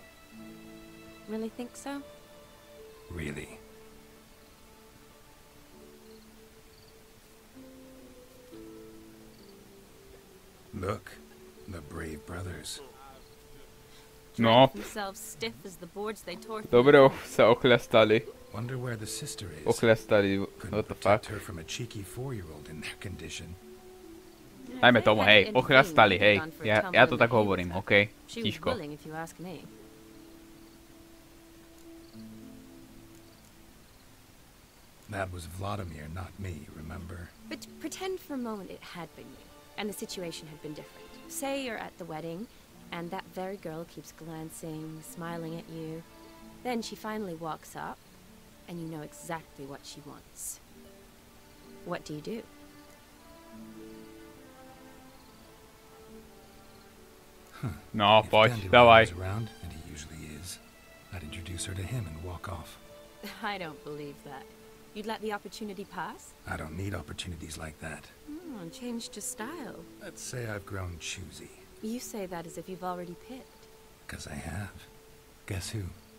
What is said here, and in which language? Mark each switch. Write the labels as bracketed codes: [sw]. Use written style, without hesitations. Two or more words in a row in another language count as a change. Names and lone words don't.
[en] Really think so? Really. Look, the brave brothers. [sk] No, [en] Themselves stiff as the boards they tore through. [sk] dobre sa okľastali. [en] Wonder where the sister is. [sk] Okľastali, [en] Couldn't what the protect fuck. her from a cheeky 4-year-old in their condition. [sk] Dajme tomu, hej, okľastali, hej. Ja to tak hovorím, okej? [en] She was [sk] Tiško. [en] willing, if you ask me. That was Vladimir, not me, remember? But pretend for a moment it had been you, and the situation had been different. Say you're at the wedding, and that very girl keeps glancing, smiling at you. Then she finally walks up, and you know exactly what she wants. What do you do? [sk] No, [en] If [sk] poď, [en] Dandelion [sk] dávaj. [en] was around, and he usually is, I'd introduce her to him and walk off. I don't believe that. You'd let the opportunity pass? I don't need opportunities like that. Changed your style. Let's say I've grown choosy. You say that as if you've already picked. 'Cause I have. Guess who?